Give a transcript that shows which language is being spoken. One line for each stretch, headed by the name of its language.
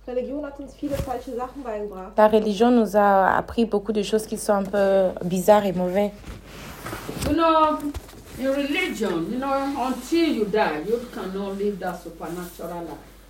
German: Religion hat uns viele falsche Sachen beigebracht.
French: La religion nous a appris beaucoup de choses qui sont un peu bizarres et mauvais.
English: You know, in religion, you know, until you die, you cannot live that supernatural life.